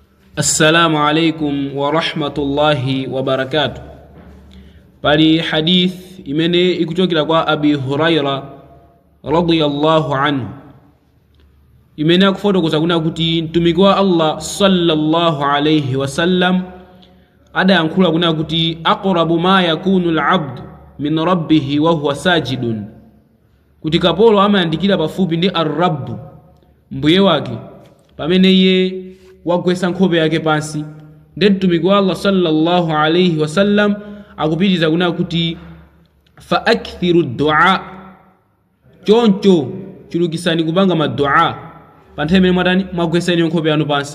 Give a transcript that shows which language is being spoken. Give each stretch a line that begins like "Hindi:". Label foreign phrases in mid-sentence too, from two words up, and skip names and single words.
Arabic: السلام عليكم ورحمة الله وبركاته.
Nyanja: Pali hadith imene ikuchokera kwa Abi Huraira
Arabic: رضي الله عنه,
Nyanja: imene akufotokoza kuna kuti mtumiki wa Allah
Arabic: صلى الله عليه وسلم
Nyanja: adayankhula kuna kuti
Arabic: أقرب ما يكون العبد من ربه وهو ساجد,
Nyanja: kuti kapolo amayandikira pafupi ndi ar-rabb, mbuye wake, pamene iye wagwesa nkhope yake pansi. Ndi mtumiki wa Allah
Arabic: صلى الله عليه وسلم
Nyanja: akupitiza kuna kuti
Arabic: فأكثروا الدعاء,
Nyanja: choncho chulukisani kupanga madua pa nthawi imene mwatani mwagwesani nkhope yanu pansi.